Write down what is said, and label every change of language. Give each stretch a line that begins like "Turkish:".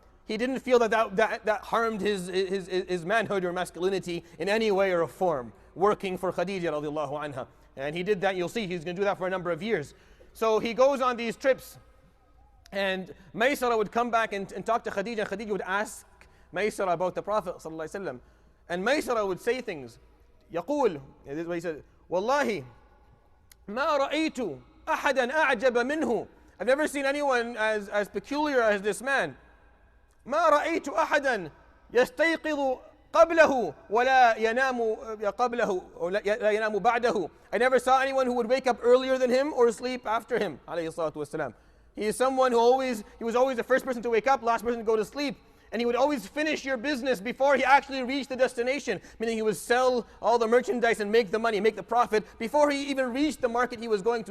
English: He didn't feel that harmed his manhood or masculinity in any way or form, working for Khadija radiallahu anha. And he did that. You'll see he's going to do that for a number of years. So he goes on these trips, and Maysarah would come back and talk to Khadija, and Khadija would ask Maysarah about the Prophet sallallahu alaihi wasallam. And Maysarah would say things.
Arabic: يقول,
English: this is what he said,
Arabic: والله ما رأيت أحدا أعجب منه.
English: I've never seen anyone as peculiar as this man.
Arabic: ما رأيت أحدا يستيقظ قبله ولا ينام قبله ولا ينام بعده.
English: I never saw anyone who would wake up earlier than him or sleep after him,
Arabic: عليه الصلاة والسلام.
English: He is someone who was always the first person to wake up, last person to go to sleep. And he would always finish your business before he actually reached the destination, meaning he would sell all the merchandise and make the money, make the profit, before he even reached the market he was going to.